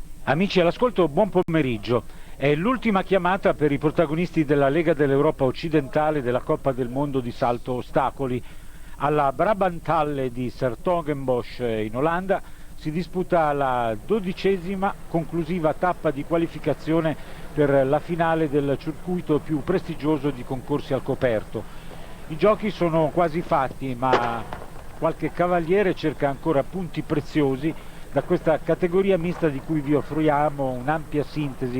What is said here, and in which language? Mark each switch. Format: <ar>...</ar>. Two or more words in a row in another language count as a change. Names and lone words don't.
<it>Amici all'ascolto, buon pomeriggio. È l'ultima chiamata per i protagonisti della Lega dell'Europa occidentale della Coppa del Mondo di salto ostacoli. Alla Brabanthallen di 's-Hertogenbosch in Olanda si disputa la 12ª conclusiva tappa di qualificazione per la finale del circuito più prestigioso di concorsi al coperto. I giochi sono quasi fatti, ma qualche cavaliere cerca ancora punti preziosi da questa categoria mista di cui vi offriamo un'ampia sintesi.</it>